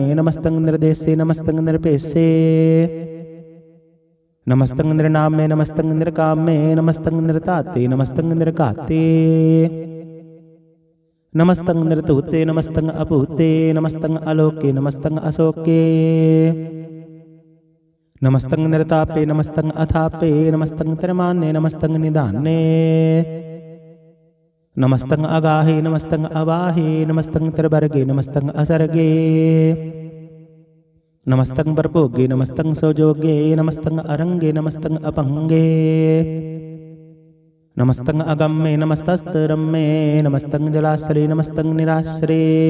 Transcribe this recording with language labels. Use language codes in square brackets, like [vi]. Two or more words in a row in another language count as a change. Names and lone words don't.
[bra] ਨਮਸਤੰ ਨਿਰਦੇਸੇ ਨਮਸਤੰ ਨਿਰਭੇਸੇ। ਨਮਸਤੰ ਨਿਰਨਾਮੇ ਨਮਸਤੰ ਨਿਰਕਾਮੇ। ਨਮਸਤੰ ਨਿਰਧਾਤੇ ਨਮਸਤੰ ਨਿਰਘਾਤੇ। ਨਮਸਤੰ ਨਿਰਧੂਤੇ ਨਮਸਤੰ ਅਭੂਤੇ। ਨਮਸਤੰ ਅਲੋਕੇ ਨਮਸਤੰ ਅਸੋਕੇ। नमस्तं निरतापे नमस्तं अथापे नमस्तं त्रिमान्ये नमस्तं निधान्ये नमस्तं अगाहे नमस्तं अवाहे नमस्तं त्रिवर्गे नमस्तं असर्गे नमस्तं परभोगे नमस्तं सौजोगे नमस्तं अरंगे नमस्तं अपंगे नमस्तं अगम्ये नमस्तस्तरम्ये नमस्तं जलाश्रे नमस्तं निराश्रे